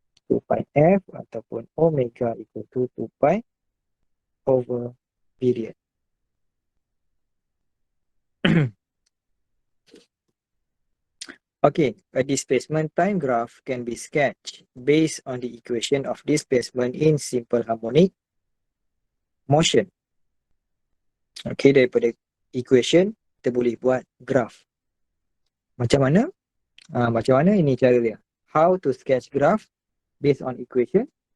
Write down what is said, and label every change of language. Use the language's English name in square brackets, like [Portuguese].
[English] 2 pi f ataupun omega equal to 2 pi over period. Okay, a displacement time graph can be sketched based on the equation of displacement in simple harmonic motion. [Malay] Okay, daripada equation kita boleh buat graph. Macam mana? Macam mana ini cara dia? [English] How to sketch graph based on equation.